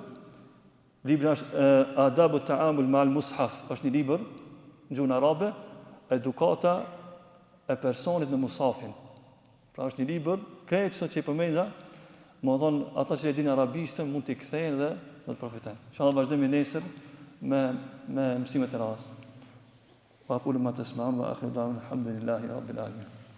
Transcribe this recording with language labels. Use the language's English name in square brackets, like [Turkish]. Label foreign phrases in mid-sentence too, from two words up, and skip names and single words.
[Albanian] Libri është Adabu Ta'amul Ma'al Mushaf, është një libër në gjuhën arabe, edukata e personit me mushafin. Pra është një libër, krejt sot që i përmenda, më thonë ata që e dinë arabishtën mund t'i kthejnë dhe të përfitojnë. Inshallah vazhdojmë nesër me mësimet e radhës. [Arabic] وأقول ما تسمعون وآخر دعوانا الحمد لله رب العالمين